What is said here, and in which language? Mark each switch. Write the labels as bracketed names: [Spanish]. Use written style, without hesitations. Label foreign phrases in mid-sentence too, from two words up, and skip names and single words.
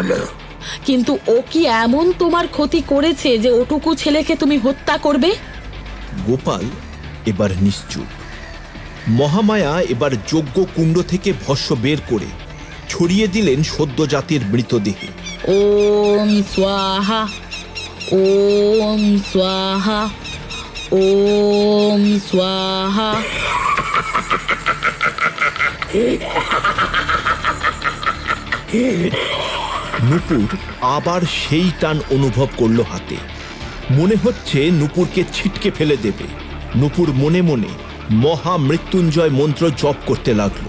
[Bangla] কিন্তু ও কি এমন তোমার ক্ষতি করেছে যে ওটুকু ছেলেকে তুমি হত্যা করবে? গোপাল এবার নিশ্চুপ। মহামায়া এবার যজ্ঞ কুণ্ড থেকে ভস্ম বের করে ছড়িয়ে দিলেন সদ্যজাতির মৃতদেহে। [Sanskrit] ওম স্বাহা, ওম স্বাহা, ওম স্বাহা। [Bangla] নূপুর আবার সেই টান অনুভব করলো হাতে। মনে হচ্ছে নূপুরকে ছিটকে ফেলে দেবে। নূপুর মনে মনে মহা মৃত্যুঞ্জয় মন্ত্র জপ করতে লাগলো।